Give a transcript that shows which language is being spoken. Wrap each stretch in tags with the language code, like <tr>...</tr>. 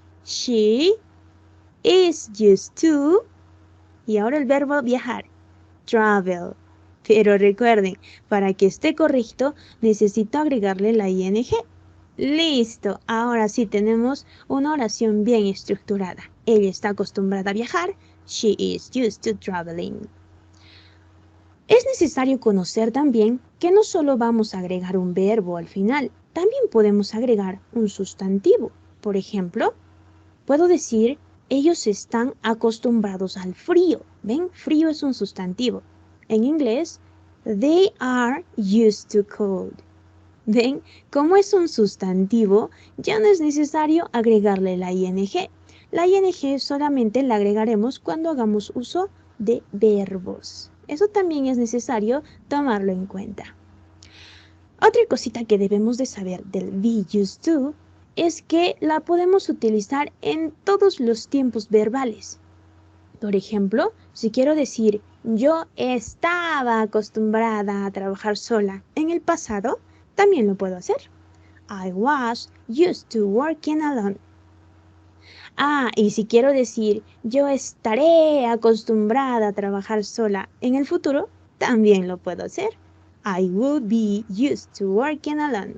<en>She is used to.</en> <es>Y ahora el verbo viajar. Travel. Pero recuerden, para que esté correcto, necesito agregarle la ing. Listo. Ahora sí tenemos una oración bien estructurada. Ella está acostumbrada a viajar.</es> <en>She is used to traveling.</en> <es>Es necesario conocer también que no solo vamos a agregar un verbo al final, también podemos agregar un sustantivo. Por ejemplo, puedo decir, ellos están acostumbrados al frío. ¿Ven? Frío es un sustantivo. En inglés,</es> <en>they are used to cold.</en> <es>¿Ven? Como es un sustantivo, ya no es necesario agregarle la ing. La ing solamente la agregaremos cuando hagamos uso de verbos. Eso también es necesario tomarlo en cuenta. Otra cosita que debemos de saber del be used to es que la podemos utilizar en todos los tiempos verbales. Por ejemplo, si quiero decir yo estaba acostumbrada a trabajar sola en el pasado, también lo puedo hacer.</es> <en>I was used to working alone.</en> <es>Y si quiero decir yo estaré acostumbrada a trabajar sola en el futuro, también lo puedo hacer.</es> <en>I would be used to working alone.</en>